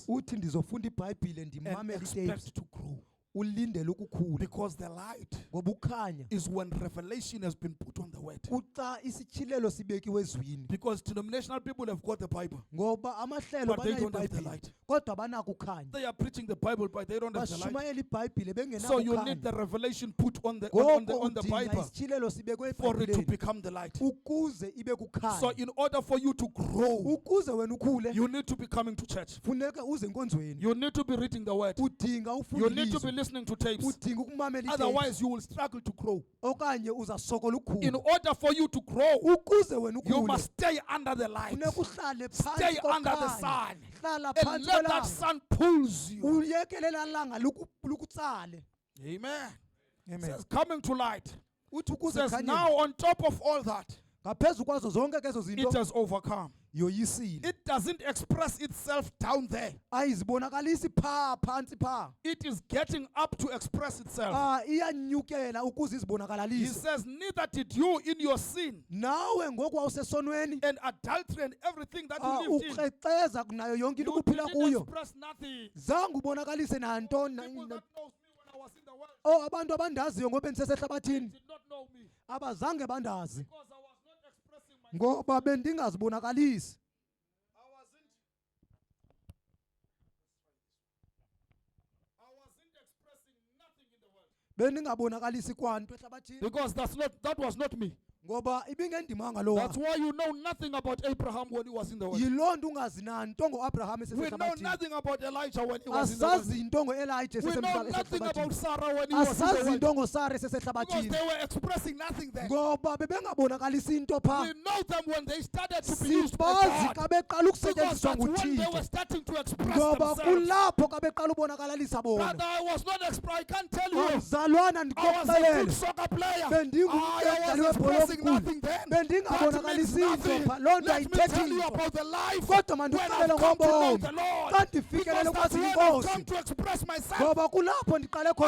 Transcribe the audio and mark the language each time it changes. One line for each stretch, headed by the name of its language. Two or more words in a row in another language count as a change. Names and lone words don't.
Xhosa: uthi ndizofunda ibhayibhile
English: and
Xhosa: ndimamele itapes
English: expect to grow.
Xhosa: ulindele ukukhula
English: Because the light
Xhosa: ngoba ukhanya
English: is when revelation has been put on the word.
Xhosa: kuxa isityhilelo sibekiwe ezwini
English: Because denominational people have got the Bible,
Xhosa: ngoba amahlelo
English: but they don't have the
Xhosa: banayibhayibhile
English: light.
Xhosa: kodwa banako ukhanya
English: They are preaching the Bible, but they don't have the light.
Xhosa: bashumayela ibhayibhile
English: So you need the revelation put on the on the
Xhosa: udinga
English: Bible
Xhosa: isityhilelo sibekwe
English: for it to
Xhosa: ebhayibhileni
English: become the light.
Xhosa: ukuze ibe
English: So
Xhosa: kukhanya
English: in order for you to grow,
Xhosa: ukuze wena ukhule
English: you need to be coming to church.
Xhosa: funeka uze enkonzweni
English: You need to be reading the word.
Xhosa: udinga
English: You need to be
Xhosa: ufundiswa
English: listening to tapes.
Xhosa: udinga ukumamela itapes
English: Otherwise, you will struggle to grow.
Xhosa: okanye uzasokola
English: In
Xhosa: ukukhula
English: order for you to grow,
Xhosa: ukuze wena
English: you
Xhosa: ukhule
English: must stay under the light.
Xhosa: funeka uhlale
English: Stay
Xhosa: phansi
English: under the
Xhosa: kokhanya
English: sun.
Xhosa: hlala
English: And
Xhosa: phansi
English: let that
Xhosa: kwelanga
English: sun pulls you.
Xhosa: uyekelela langa lukutsale
English: Amen. It
Xhosa: amen
English: says coming to light.
Xhosa: uthi
English: It
Xhosa: ukuze
English: says
Xhosa: khanye
English: now on top of all that,
Xhosa: ngaphezu kwazo zonke ke ezo
English: it
Xhosa: zinto
English: has overcome.
Xhosa: yoyisile
English: It doesn't express itself down there.
Xhosa: ayizibonakalisi phaa phantsi phaa
English: It is getting up to express itself.
Xhosa: iyanyukela ukuze
English: He
Xhosa: izibonakalalise
English: says, neither did you in your sin
Xhosa: nawe ngoku wawusesonweni
English: and adultery and everything that you lived in.
Xhosa: ukrexeza nayo yonke into
English: You
Xhosa: ukuphila
English: didn't
Xhosa: kuyo
English: express nothing.
Xhosa: zange ubonakalise nantoni
English: People that knows me when I was in the world
Xhosa: Oh, abantu abandaziyo ngoba endisesehlabathini
English: did not know me
Xhosa: abazange bandazi
English: because I was not expressing myself.
Xhosa: ngoba bendingazibonakalisi.
English: I wasn't expressing nothing in the world
Xhosa: Bendingabonakalisi kwanto ehlabathini
English: because that was not me.
Xhosa: ngoba ibingendimanga lowa.
English: That's why you know nothing about Abraham when he was in the world.
Xhosa: Yiloo nto ungazi nanto ngoAbraham
English: We know
Xhosa: esesehlabathini.
English: nothing about Elijah when he was in the world.
Xhosa: Asazi into ngo-Elijah
English: We know nothing about
Xhosa: esesehlabathini.
English: Sarah when he was in the
Xhosa: Asazi
English: world.
Xhosa: into ngosara
English: Because
Xhosa: esesehlabathini
English: they were expressing nothing then.
Xhosa: ngoba bebengabonakalisi into phaa.
English: We know them when they started to be used by
Xhosa: Sibazi
English: God.
Xhosa: xa beqala
English: Because
Xhosa: ukusetyenziswa
English: that's when they were
Xhosa: nguThixo
English: starting to express
Xhosa: ngoba
English: themselves.
Xhosa: kulapho xa beqala ubonakalisa
English: Brother,
Xhosa: bona.
English: I was not I can't tell you.
Xhosa: Mzalwana
English: I was a good
Xhosa: ndikokuxelela
English: soccer player. I
Xhosa: bendingumdlali
English: was
Xhosa: webhola
English: expressing
Xhosa: omkhulu
English: nothing then. That means
Xhosa: bendingabonakalisi into
English: nothing.
Xhosa: phaa. Loo nto
English: Let me
Xhosa: ayithethi
English: tell you
Xhosa: nto
English: about the life
Xhosa: kodwa
English: when
Xhosa: mandikuxelele
English: I've come to know
Xhosa: ngobomi
English: the Lord.
Xhosa: xa
English: Because
Xhosa: ndifikelele
English: that's
Xhosa: ukwazi
English: when I've come
Xhosa: inkosi
English: to express myself.
Xhosa: ngoba kulapho ndiqale khona